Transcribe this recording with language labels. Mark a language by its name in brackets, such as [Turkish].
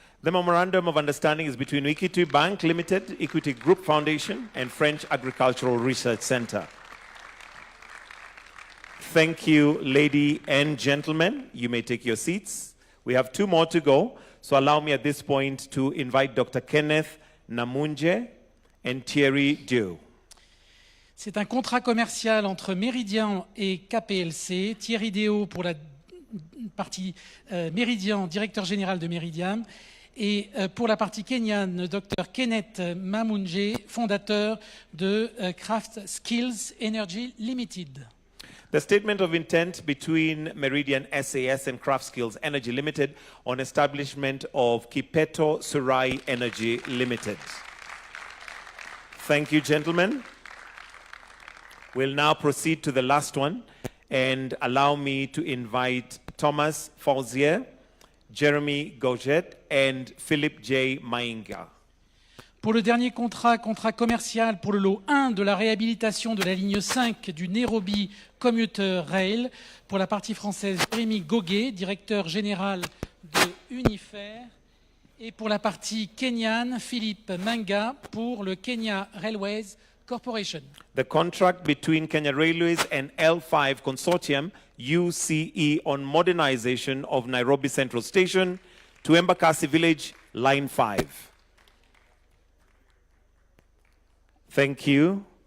[English] The Memorandum of Understanding is between Equity Bank Limited, Equity Group Foundation, and French Agricultural Research Center. Thank you, ladies and gentlemen. You may take your seats. We have two more to go. So allow me at this point to invite Dr. Kenneth Namunje and Thierry Dieu. [French] C'est un contrat commercial entre Méridien et KPLC. Thierry Déo pour la partie Méridien, directeur général de Méridien. Et pour la partie kenyane, Dr Kenneth Mamunje, fondateur de Craft Skills Energy Limited. [English] The statement of intent between Meridian SAS and Craft Skills Energy Limited on establishment of Kipeto Surai Energy Limited. Thank you, gentlemen. We'll now proceed to the last one and allow me to invite Thomas Fauzier, Jeremy Gauget and Philip J. Mainga. [French] Pour le dernier contrat commercial pour le lot 1 de la réhabilitation de la ligne 5 du Nairobi Commuter Rail, pour la partie française, Jérémy Goguet, directeur général de Unifair, et pour la partie kenyane, Philippe Manga, pour le Kenya Railways Corporation. [English] The contract between Kenya Railways and L5 Consortium, UCE, on modernization of Nairobi Central Station to Embakasi Village, Line 5. Thank you.